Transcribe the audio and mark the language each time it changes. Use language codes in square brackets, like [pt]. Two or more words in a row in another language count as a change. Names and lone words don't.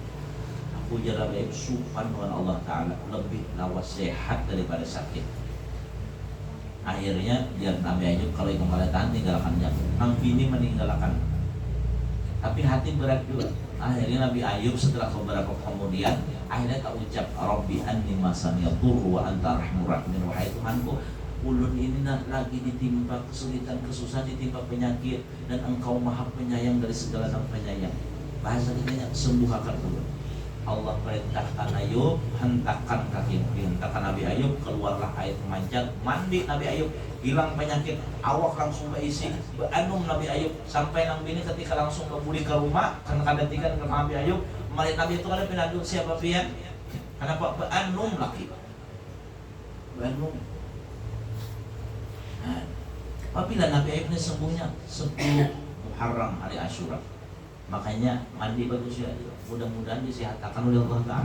[bjn] Aku jalan Ayub supan dengan [ar] Allah Ta'ala, [bjn] lebih lawas sehat daripada sakit. Akhirnya biar Nabi Ayub kalau itu kada tahan tinggalkan jam, nang bini meninggalkan. Tapi hati berat juga. Akhirnya Nabi Ayub setelah beberapa kemudian akhirnya tak ucap, [ar] Rabbi anni masaniyatur wa anta arhamur rahimin. [bjn] Wahai Tuhanku, ulun ini lagi ditimpa kesulitan, kesusahan, ditimpa penyakit, dan Engkau maha penyayang dari segala yang penyayang. Bahasa katanya sembuhkan ulun. Allah perintahkan Ayub, hentakan kaki, hentakan Nabi Ayub, keluarlah air memanjat, mandi Nabi Ayub, hilang penyakit, awak langsung berisi, beranum Nabi Ayub, sampai nang bini ketika langsung kembali ke rumah, karena kada tiga dengan Nabi Ayub, melihat Nabi itu kada penaduk siapa pian, kenapa beranum lagi, beranum. Nah, apabila Nabi Ayub ini sembuhnya 10 Muharram hari Asyura, makanya mandi bagus ya, mudah-mudahan disehatkan oleh [ar] Allah Ta'ala.